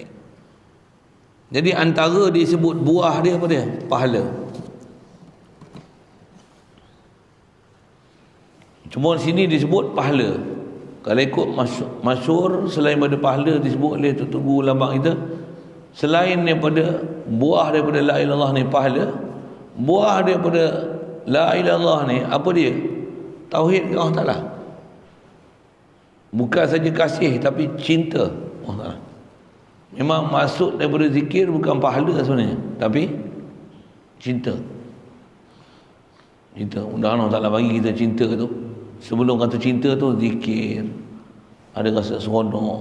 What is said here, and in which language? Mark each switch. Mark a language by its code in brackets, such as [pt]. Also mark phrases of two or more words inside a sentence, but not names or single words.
[ms] Jadi antara disebut buah dia apa dia? Pahala. Cuma sini disebut pahala. Kalau ikut masyhur, selain daripada pahala disebut oleh Tuan Guru Labang kita, selain daripada buah daripada [ar] لا إله إلا الله [ms] ni pahala, buah daripada [ar] لا إله إلا الله [ms] ni apa dia? Tauhid Allah Taala. Bukan saja kasih tapi cinta Allah Taala. Memang maksud daripada zikir bukan pahala sebenarnya, tapi cinta. Cinta. Mudah-mudahan Allah Taala bagi kita cinta tu. Sebelum kata cinta tu zikir, ada rasa seronok.